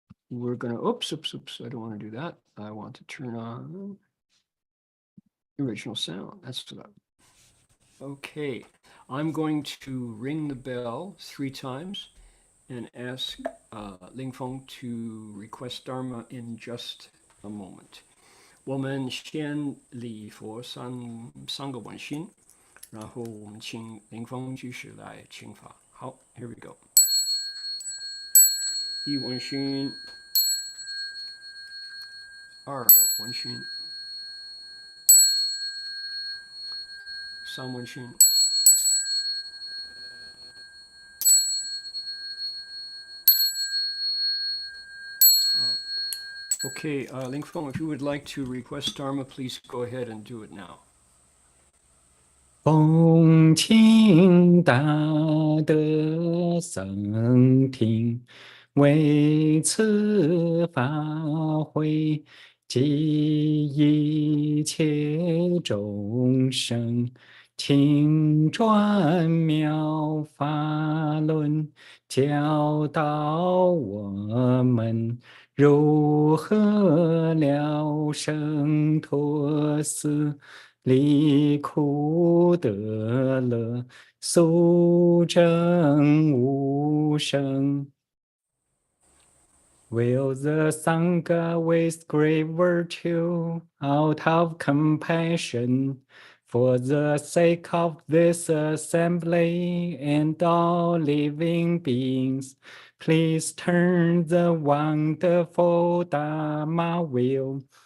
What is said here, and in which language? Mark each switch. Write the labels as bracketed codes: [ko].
[en] We're going to, oops, I don't want to do that. I want to turn on the original sound. That's what Okay, I'm going to ring the bell 3 times and ask Ling Feng to request Dharma in just a moment. [zh] 我们先礼佛三个问心，然后我们请林峰居士来请法。 [en] 好 ，Here we go。 [zh] 一问心，二问心，三问心。 [en] Okay, Ling Feng, if you would like to request Dharma, please go ahead and do it now. [zh] 恭请大德僧听，为此法会及一切众生，听转妙法轮，教导我们如何了生脱死，离苦得乐，速证无生。 [en] Will the Sangha with great virtue, out of compassion, for the sake of this assembly and all living beings, please turn the wonderful Dharma wheel